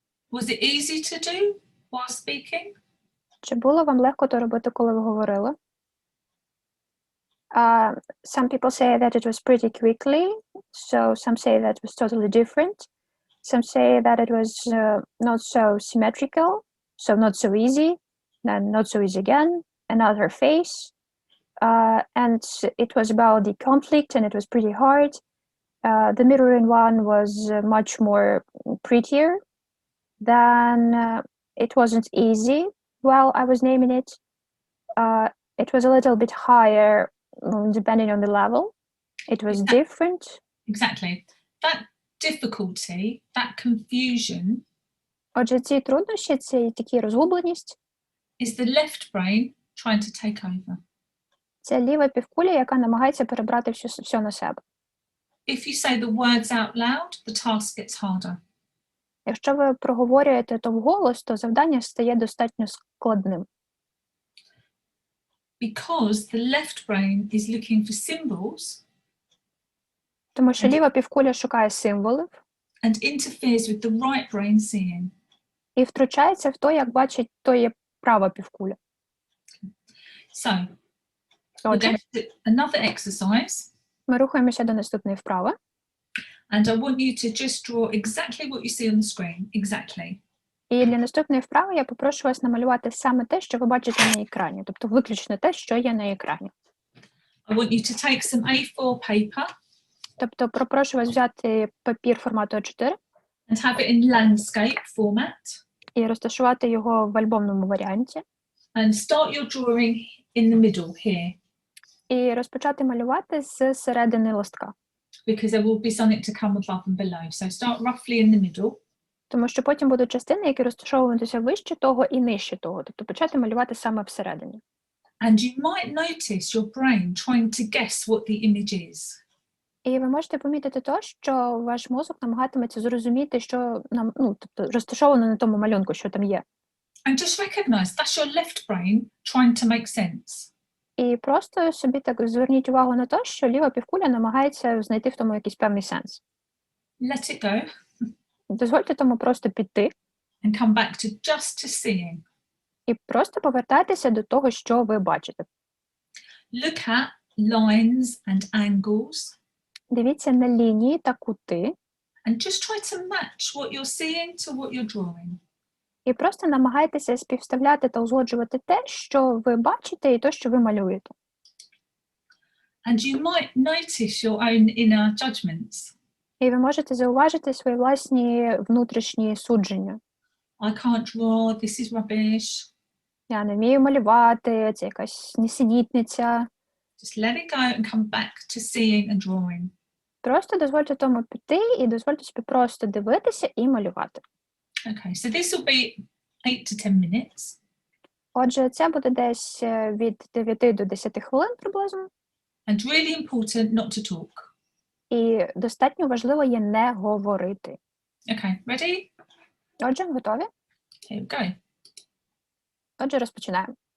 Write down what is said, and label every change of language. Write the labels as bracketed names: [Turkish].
[English] Was it easy to do while speaking? [Ukrainian] Чи було вам легко то робити, коли ви говорили? [English] Some people say that it was pretty quickly, so some say that it was totally different. Some say that it was not so symmetrical, so not so easy, then not so easy again, another phase. And it was about the conflict, and it was pretty hard. The mirroring one was much more prettier. Then it wasn't easy while I was naming it. It was a little bit higher depending on the level. It was different. Exactly. That difficulty, that confusion [Ukrainian] Отже, ці труднощі, ці такі розгубленість, [English] is the left brain trying to take over. [Ukrainian] це ліва півкуля, яка намагається перебрати все на себе. [English] If you say the words out loud, the task gets harder. [Ukrainian] Якщо ви проговорюєте то вголос, то завдання стає достатньо складним. [English] Because the left brain is looking for symbols [Ukrainian] Тому що ліва півкуля шукає символів [English] and interferes with the right brain seeing. [Ukrainian] і втручається в то, як бачить то є права півкуля. [English] So, we're [Ukrainian] Отже, [English] going to do another exercise, [Ukrainian] ми рухаємося до наступної вправи. [English] and I want you to just draw exactly what you see on the screen. Exactly. [Ukrainian] І для наступної вправи я попрошу вас намалювати саме те, що ви бачите на екрані, тобто виключно те, що є на екрані. [English] I want you to take some A4 paper [Ukrainian] Тобто попрошу вас взяти папір формату А4 [English] and have it in landscape format [Ukrainian] і розташувати його в альбомному варіанті. [English] and start your drawing in the middle here, [Ukrainian] І розпочати малювати з середини листка. [English] because there will be something to come above and below. So start roughly in the middle. [Ukrainian] Тому що потім будуть частини, які розташовуватися вище того і нижче того. Тобто почати малювати саме всередині. [English] And you might notice your brain trying to guess what the image is. [Ukrainian] І ви можете помітити те, що ваш мозок намагатиметься зрозуміти, що тобто розташовано на тому малюнку, що там є. [English] And just recognize that's your left brain trying to make sense. [Ukrainian] І просто собі так зверніть увагу на те, що ліва півкуля намагається знайти в тому якийсь певний сенс. [English] Let it go [Ukrainian] Дозвольте тому просто піти [English] and come back to just to seeing. [Ukrainian] і просто повертайтеся до того, що ви бачите. [English] Look at lines and angles [Ukrainian] Дивіться на лінії та кути [English] and just try to match what you're seeing to what you're drawing. [Ukrainian] і просто намагайтеся співставляти та узгоджувати те, що ви бачите, і те, що ви малюєте. [English] And you might notice your own inner judgments. [Ukrainian] І ви можете зауважити свої власні внутрішні судження. [English] I can't draw, this is rubbish. [Ukrainian] Я не вмію малювати, це якась нісенітниця. [English] Just let it go and come back to seeing and drawing. [Ukrainian] Просто дозвольте тому піти і дозвольте собі просто дивитися і малювати. [English] Okay, so this will be 8 to 10 minutes. [Ukrainian] Отже, це буде десь від 9 до 10 хвилин приблизно. [English] And really important not to talk. [Ukrainian] І достатньо важливо є не говорити. [English] Okay, ready? [Ukrainian] Отже, готові? [English] Here we go. [Ukrainian] Отже, розпочинаємо.